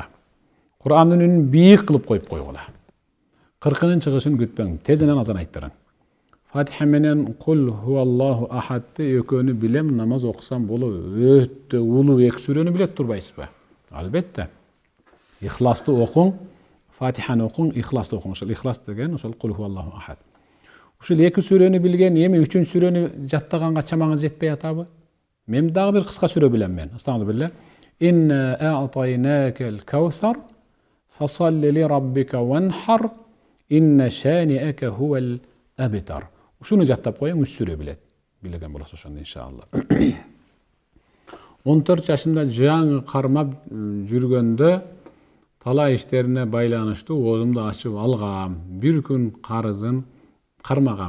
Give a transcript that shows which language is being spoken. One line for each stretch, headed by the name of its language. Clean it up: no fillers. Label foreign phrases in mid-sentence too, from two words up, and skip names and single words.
Kyrgyz: Кур'андын үнүн бийик кылып коюп койгула. 40-ын чыгышын күтпөң, тезинен азан айттырың. Фатиха менен
Arabic: قل هو الله أحد
Kyrgyz: экөөнү билем, намаз окусам болот. Өтө улуу эки сүрөнү билет турбайсызбы? Албетте. Ихласты окуң, Фатиханы окуң, ихласты окуң. Ошол ихлас деген ошол
Arabic: قل هو الله أحد.
Kyrgyz: Ушул эки сүрөнү билген, эми 3-үнчү сүрөнү жаттаганга чамаңыз жетпей атабы? Мен дагы бир кыска сүрө билем мен. Астагфирулла.
Arabic: إنا أعطيناك الكوثر فصل لربك وانحر إن شانئك هو الأبتر.
Kyrgyz: Ушуну жаттап коюң, 3 сүрө билет. Билген болосуз ошондо иншалла. 14 жашымда жаңы кармап жүргөндө талай иштерине байланыштуу оозумду ачып алгам. Бир күн карызын кармагам.